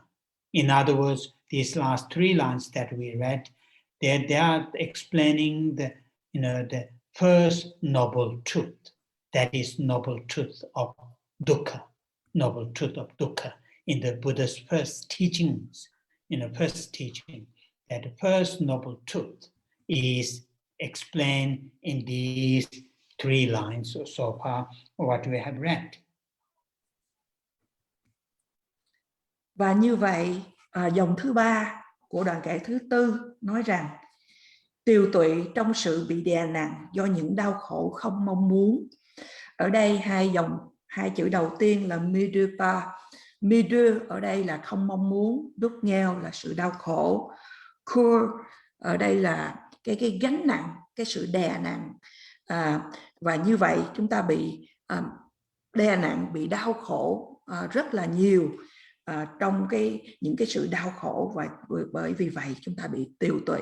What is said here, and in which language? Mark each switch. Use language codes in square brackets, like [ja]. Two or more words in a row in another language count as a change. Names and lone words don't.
[en] In other words, these last three lines that we read, they are explaining the first noble truth, that is noble truth of dukkha, noble truth of dukkha in the Buddha's first teachings. First teaching, that the first noble truth is explained in these three lines so far what we have read. [vi] Và như vậy, dòng thứ ba của đoạn kệ thứ tư nói rằng tiều tụy trong sự bị đè nặng do những đau khổ không mong muốn. Ở đây hai chữ đầu tiên là midupa. Midu ở đây là không mong muốn, đúc nghèo là sự đau khổ. Kur ở đây là cái gánh nặng, cái sự đè nặng. Và như vậy chúng ta bị đè nặng, bị đau khổ rất là nhiều trong những cái sự đau khổ, và bởi vì vậy chúng ta bị tiều tụy.